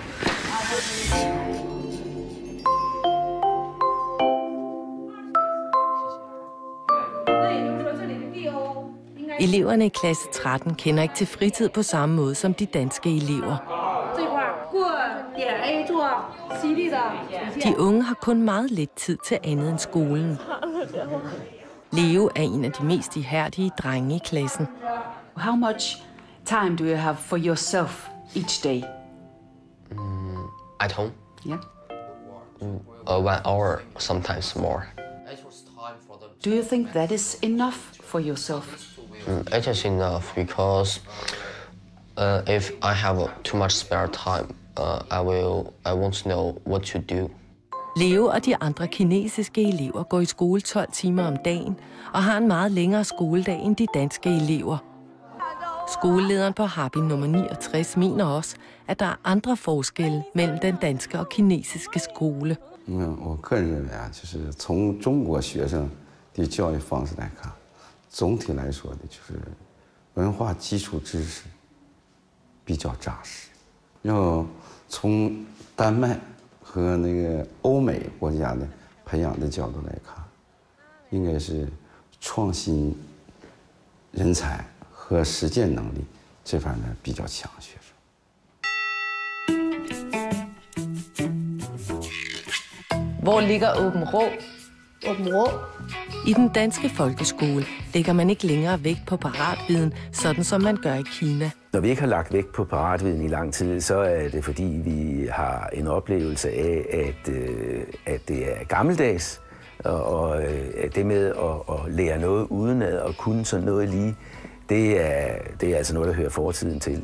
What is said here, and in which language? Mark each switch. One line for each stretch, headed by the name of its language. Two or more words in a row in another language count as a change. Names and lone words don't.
Danish: Eleverne i klasse 13 kender ikke til fritid på samme måde som de danske elever. De unge har kun meget lidt tid til andet end skolen. Leo er en af de mest ihærdige drenge i klassen.
English: How much time do you have for yourself each day? At home? Yeah. 1 hour, sometimes more. Do you think that is enough for yourself? It is enough because if I have too much spare time, I won't know what to do.
Danish: Leo og de andre kinesiske elever går i skole 12 timer om dagen og har en meget længere skoledag end de danske elever. Skolelederen på Harbin nummer 69 mener også, at der er andre forskelle mellem den danske og kinesiske skole.
Chinese: 我个人认为啊，就是从中国学生的教育方式来看，总体来说的就是文化基础知识比较扎实。然后从丹麦和那个欧美国家的培养的角度来看，应该是创新人才和实践能力这方面比较强学生。
Danish: Hvor ligger Åben Rå? Åben Rå? I den danske folkeskole lægger man ikke længere vægt på paratviden, sådan som man gør i Kina. Når vi ikke har lagt vægt på paratviden i lang tid, så er det fordi, vi har en oplevelse af, at det er gammeldags, og det med at lære noget uden at kunne sådan noget lige, det er altså noget, der hører fortiden til.